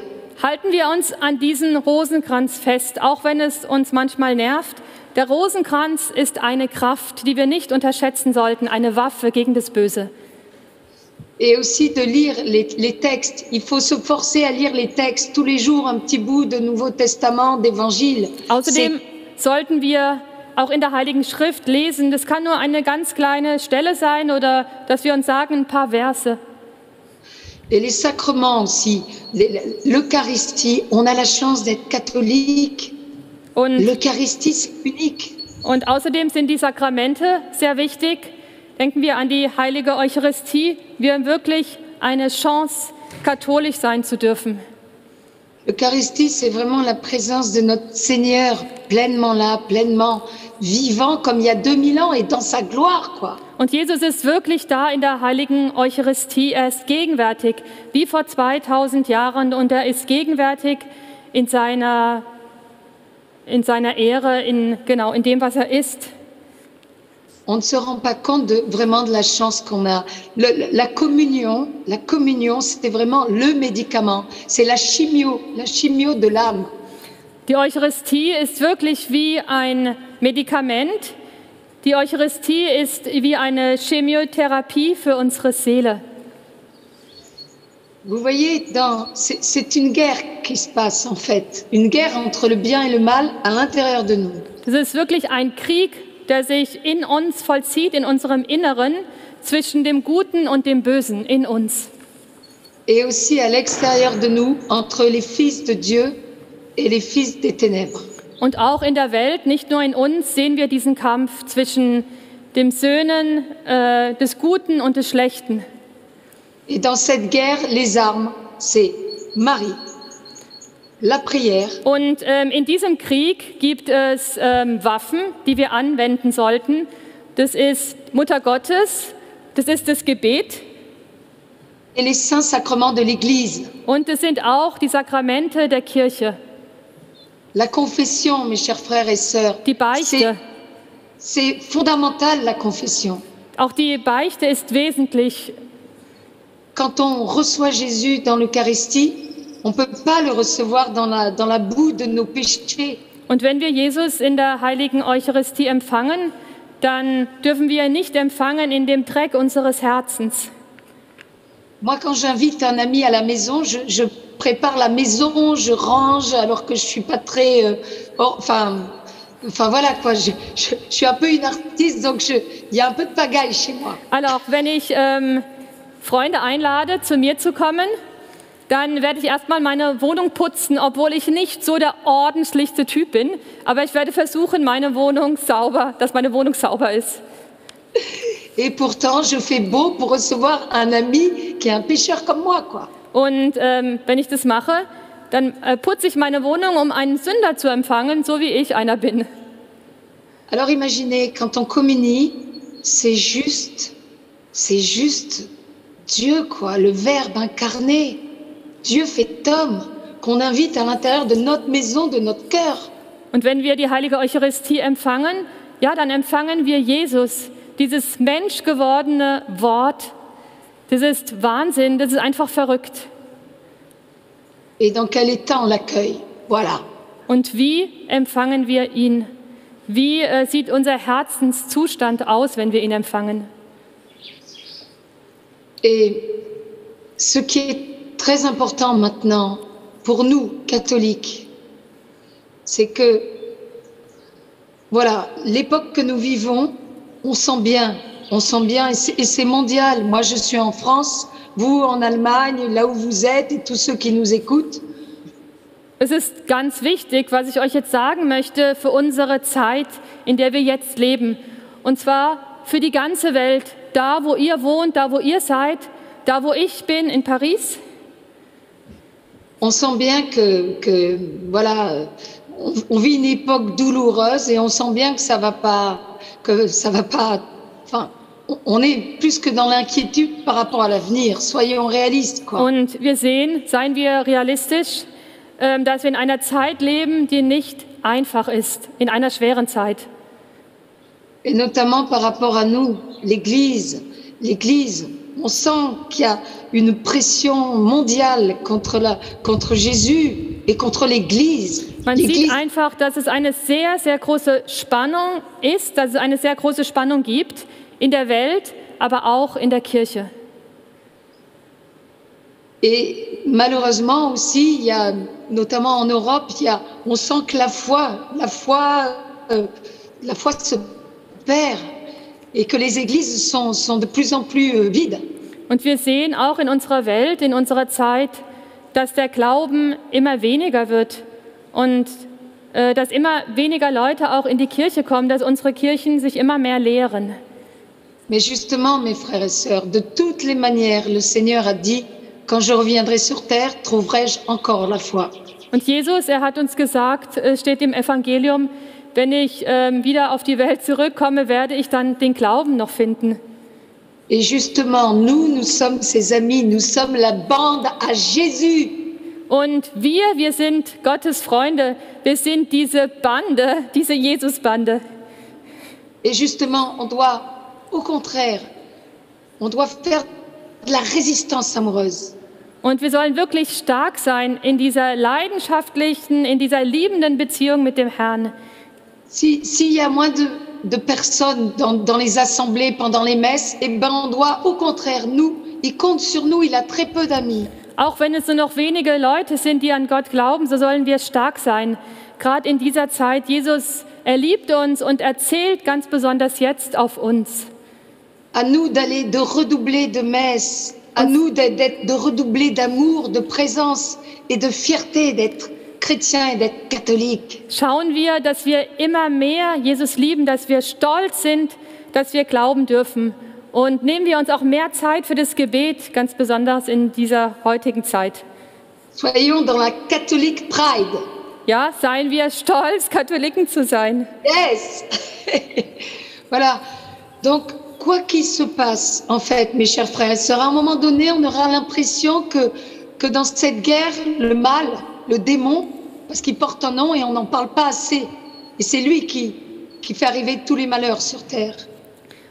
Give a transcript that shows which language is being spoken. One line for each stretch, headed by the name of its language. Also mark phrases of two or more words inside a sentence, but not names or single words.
German: Halten wir uns an diesen Rosenkranz fest, auch wenn es uns manchmal nervt. Der Rosenkranz ist eine Kraft, die wir nicht unterschätzen sollten, eine Waffe gegen das Böse.
French: Et aussi de lire les textes. Il faut se forcer à lire les textes tous les jours, un petit bout de Nouveau Testament, d'Évangile.
German: Außerdem sollten wir auch in der Heiligen Schrift lesen. Das kann nur eine ganz kleine Stelle sein oder dass wir uns sagen, ein paar Verse.
French: Et les sacrements aussi, l'Eucharistie, on a la chance d'être catholique. L'Eucharistie, c'est unique.
German: Und außerdem sind die Sakramente sehr wichtig. Denken wir an die heilige Eucharistie. Wir haben wirklich eine Chance, katholisch sein zu dürfen.
French: L'Eucharistie, c'est vraiment la présence de notre Seigneur, pleinement là, pleinement vivant, comme il y a 2000 ans et dans sa gloire, quoi.
German: Und Jesus ist wirklich da in der heiligen Eucharistie. Er ist gegenwärtig, wie vor 2000 Jahren. Und er ist gegenwärtig in seiner Ehre, in dem, was er ist.
French: On ne se rend pas compte vraiment de la chance qu'on a. La communion, c'est vraiment le médicament. C'est la chimio de l'âme.
German: Die Eucharistie ist wirklich wie ein Medikament. Die Eucharistie ist wie eine Chemiotherapie für unsere Seele.
French: Vous voyez, c'est une guerre qui se passe en fait. Une guerre entre le bien et le mal à l'intérieur de nous.
German: Es ist wirklich ein Krieg, der sich in uns vollzieht, in unserem Inneren, zwischen dem Guten und dem Bösen in uns.
French: Et aussi à l'extérieur de nous, entre les fils de Dieu et les fils des ténèbres.
German: Und auch in der Welt, nicht nur in uns, sehen wir diesen Kampf zwischen den Söhnen des Guten und des Schlechten.
French: Et dans cette guerre, les armes, c'est Marie, la prière.
German: Und in diesem Krieg gibt es Waffen, die wir anwenden sollten. Das ist Mutter Gottes, das ist das Gebet.
French: Et les saints sacrements de l'Église.
German: Und es sind auch die Sakramente der Kirche.
French: La confession, mes chers frères et sœurs,
German: die Beichte.
French: C'est fondamental, la confession.
German: Auch die Beichte ist wesentlich.
French: quand on reçoit Jésus dans l'Eucharistie, on ne peut pas le recevoir dans la boue de nos péchés.
German: Und wenn wir Jesus in der heiligen Eucharistie empfangen, dann dürfen wir ihn nicht empfangen in dem Dreck unseres Herzens.
French: Moi, quand j'invite un ami à la maison, je prépare la maison, je range, alors que je suis pas très... enfin voilà quoi, je suis un peu une artiste, donc il y a un peu de pagaille chez moi. Alors,
German: wenn ich Freunde einlade, zu mir zu kommen, dann werde ich erstmal meine Wohnung putzen, obwohl ich nicht so der ordentlichste Typ bin. Aber ich werde versuchen, dass meine Wohnung sauber ist.
French: Et pourtant, je fais beau pour recevoir un ami qui est un pécheur comme moi, quoi.
German: Und wenn ich das mache, dann putze ich meine Wohnung, um einen Sünder zu empfangen, so wie ich einer bin.
French: Alors imaginez, quand on communie, c'est juste Dieu, quoi, le Verbe incarné. Dieu fait homme, qu'on invite à l'intérieur de notre maison, de notre cœur.
German: Und wenn wir die heilige Eucharistie empfangen, ja, dann empfangen wir Jesus, dieses menschgewordene Wort. Das ist Wahnsinn, das ist einfach verrückt.
French: Et dans quel état on l'accueille? Voilà.
German: Und wie empfangen wir ihn? Wie sieht unser Herzenszustand aus, wenn wir ihn empfangen?
French: Et ce qui est très important maintenant pour nous, catholiques, c'est que, voilà, l'époque que nous vivons, on sent bien, et c'est mondial. Moi, je suis en France, vous en Allemagne, là où vous êtes, et tous ceux qui nous écoutent.
German: Es ist ganz wichtig, was ich euch jetzt sagen möchte, für unsere Zeit, in der wir jetzt leben. Und zwar für die ganze Welt, da wo ihr wohnt, da wo ihr seid, da wo ich bin, in Paris.
French: On sent bien que voilà, on vit une époque douloureuse et on sent bien que ça va pas, enfin, on est plus que dans l'inquiétude par rapport à l'avenir. Soyons réalistes, quoi.
German: Und wir sehen, seien wir realistisch, dass wir in einer Zeit leben, die nicht einfach ist, in einer schweren Zeit.
French: Et notamment par rapport à nous, l'Église, on sent qu'il y a une pression mondiale contre Jésus et contre l'Église.
German: Man sieht einfach, dass es eine sehr, sehr große Spannung ist, dass es eine sehr große Spannung gibt in der Welt, aber auch in der Kirche.
French: Et malheureusement aussi, il y a, notamment en Europe, on sent que la foi se perd et que les églises sont de plus en plus vides.
German: Und wir sehen auch in unserer Welt, in unserer Zeit, dass der Glauben immer weniger wird und dass immer weniger Leute auch in die Kirche kommen, dass unsere Kirchen sich immer mehr leeren.
French: Mais justement, mes frères et sœurs, de toutes les manières, le Seigneur a dit: Quand je reviendrai sur terre, trouverai-je encore la foi?
German: Und Jesus, hat uns gesagt, steht im Evangelium, wenn ich wieder auf die Welt zurückkomme, werde ich dann den Glauben noch finden.
French: Et justement, nous sommes ses amis, nous sommes la bande à Jésus.
German: Und wir sind Gottes Freunde, wir sind diese Bande, diese Jesus-Bande.
French: Et justement, on doit, au contraire, on doit faire de la résistance amoureuse.
German: Und wir sollen wirklich stark sein in dieser leidenschaftlichen, in dieser liebenden Beziehung mit dem Herrn.
French: S'il y a moins de personnes dans les assemblées, pendant les messes, eh ben on doit, au contraire, il compte sur nous, il a très peu d'amis.
German: Auch wenn es nur noch wenige Leute sind, die an Gott glauben, so sollen wir stark sein. Gerade in dieser Zeit, Jesus, liebt uns und er zählt ganz besonders jetzt auf uns.
French: À nous de redoubler de messe, à nous de redoubler d'amour, de présence et de fierté d'être chrétien et d'être catholique.
German: Schauen wir, dass wir immer mehr Jesus lieben, dass wir stolz sind, dass wir glauben dürfen. Und nehmen wir uns auch mehr Zeit für das Gebet, ganz besonders in dieser heutigen Zeit.
French: Soyons dans la catholique pride.
German: Ja, seien wir stolz, Katholiken zu sein.
French: Yes. Voilà. Donc, quoi qu'il se passe, en fait, mes chers frères et sœurs, à un moment donné, on aura l'impression que dans cette guerre, le mal, le démon, parce qu'il porte un nom et on n'en parle pas assez. Et c'est lui qui fait arriver tous les malheurs sur terre.